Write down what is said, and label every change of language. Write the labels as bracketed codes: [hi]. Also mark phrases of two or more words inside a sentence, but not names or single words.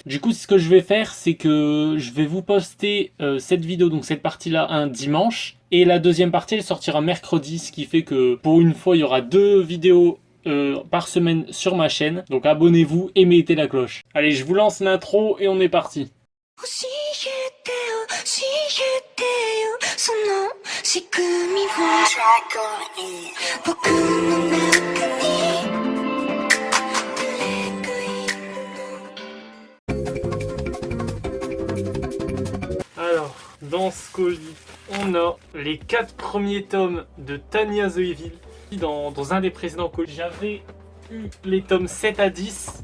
[fr] Du coup, ce que je vais faire, c'est que je vais vous poster cette vidéo, donc cette partie-là, un dimanche. Et la deuxième partie, elle sortira mercredi, ce qui fait que pour une fois, il y aura 2 vidéos par semaine sur ma chaîne. Donc abonnez-vous et mettez la cloche. Allez, je vous lance l'intro et on est parti. [ja] その仕組みを僕の中に [fr] Alors, dans ce colis, on a les 4 premiers tomes de Tanya the Evil. Dans un des précédents colis, j'avais eu les tomes 7 à 10.